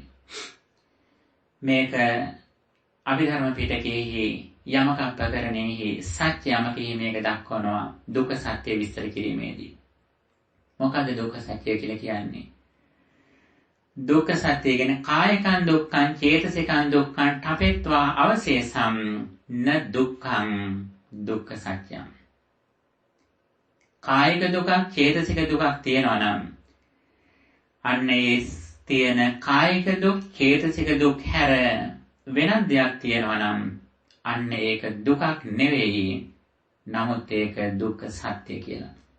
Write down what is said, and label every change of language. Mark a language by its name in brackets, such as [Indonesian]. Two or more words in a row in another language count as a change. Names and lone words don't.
[Sinhala] මේක අභිධර්ම පිටකයේහි යමක ප්‍රකරණයෙහි සත්‍ය යමකෙහි මේක දක්වනවා දුක්ඛ සත්‍ය විස්තර කිරීමේදී. මොකද දුක්ඛ සත්‍ය කියලා කියන්නේ? දුක්ඛ සත්‍ය කියන්නේ [Pali] කායිකං දුක්ඛං චේතසිකං දුක්ඛං ඨපෙත්වා අවශේෂං න දුක්ඛං දුක්ඛ සත්‍යං. [Sinhala] කායික දුකක් චේතසික දුකක් තියෙනවා නම් අන්න ඒ තියෙන කායික දුක් චේතසික දුක් හැර වෙනත් දෙයක් තියෙනවා නම් අන්න ඒක දුකක් නෙවෙයි. නමුත් ඒක දුක්ඛ සත්‍ය කියලා.